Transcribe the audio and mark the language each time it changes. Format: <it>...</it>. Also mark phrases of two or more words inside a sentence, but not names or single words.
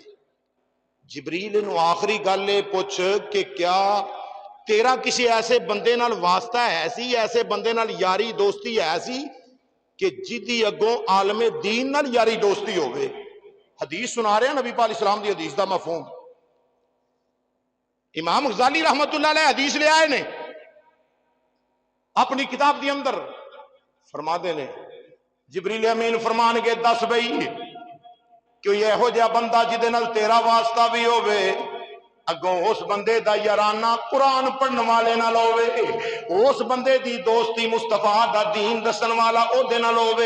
<pa>ਜਿਬਰੀਲ ਇਨੂੰ ਆਖ਼ਰੀ ਗੱਲ ਇਹ ਪੁੱਛ ਕਿ ਕਿਆ ਤੇਰਾ ਕਿਸੇ ਐਸੇ ਬੰਦੇ ਨਾਲ ਵਾਸਤਾ ਹੈ ਸੀ, ਐਸੇ ਬੰਦੇ ਨਾਲ ਯਾਰੀ ਦੋਸਤੀ ਹੈ ਸੀ ਕਿ ਜਿਹਦੀ ਅੱਗੋਂ ਆਲਮੇ ਦੀਨ ਨਾਲ ਯਾਰੀ ਦੋਸਤੀ ਹੋਵੇ? ਹਦੀਸ ਸੁਣਾ ਰਹੇ ਨਬੀ ਪਾਕ ਇਸਲਾਮ ਦੀ ਹਦੀਸ ਦਾ ਮਫ਼ਹੂਮ। ਇਮਾਮ ਗ਼ਜ਼ਾਲੀ</pa> <ar>رحمة الله عليه</ar> <pa>ਹਦੀਸ ਲੈ ਆਏ ਨੇ ਆਪਣੀ ਕਿਤਾਬ ਕੇ ਅੰਦਰ, ਫ਼ਰਮਾਉਂਦੇ ਨੇ ਜਿਬਰੀਲ ਅਮੀਨ ਫ਼ਰਮਾਨ ਕੇ ਦੱਸ ਬਈ ਕੋਈ ਇਹੋ ਜਿਹਾ ਬੰਦਾ ਜਿਹਦੇ ਨਾਲ ਤੇਰਾ ਵਾਸਤਾ ਭੀ ਹੋਵੇ, ਅੱਗੋਂ ਉਸ ਬੰਦੇ ਦਾ ਯਾਰਾਨਾ ਕੁਰਾਨ ਪੜ੍ਹਨ ਵਾਲੇ ਨਾਲ ਹੋਵੇ, ਉਸ ਬੰਦੇ ਦੀ ਦੋਸਤੀ ਮੁਸਤਫ਼ਾ ਦਾ ਦੀਨ ਦੱਸਣ ਵਾਲਾ ਓਹਦੇ ਨਾਲ ਹੋਵੇ।</pa>